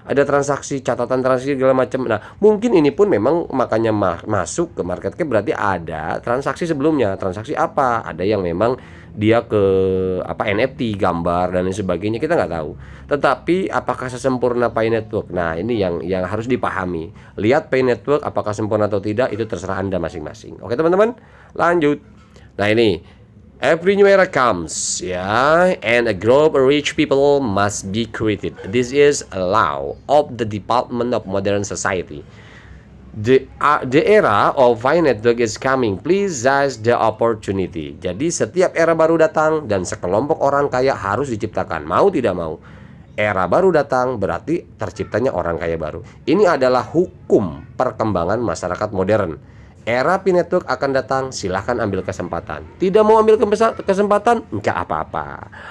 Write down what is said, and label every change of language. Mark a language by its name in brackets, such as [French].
[Indonesian] Ada transaksi, catatan transaksi segala macam. Nah, mungkin ini pun memang makanya masuk ke market cap, berarti ada transaksi sebelumnya. Transaksi apa? Ada yang memang dia ke NFT, gambar dan lain sebagainya, kita nggak tahu. Tetapi apakah sesempurna Pi Network? Nah, ini yang harus dipahami. Lihat Pi Network apakah sempurna atau tidak, itu terserah Anda masing-masing. Oke, teman-teman, lanjut. Nah, ini [English] every new era comes, and a group of rich people must be created. This is a law of the development of modern society. The era of Pi Network is coming. Please seize the opportunity. [Indonesian] Jadi setiap era baru datang dan sekelompok orang kaya harus diciptakan. Mau tidak mau, era baru datang berarti terciptanya orang kaya baru. Ini adalah hukum perkembangan masyarakat modern. Era Pi Network akan datang, silahkan ambil kesempatan. Tidak mau ambil kesempatan, enggak apa-apa.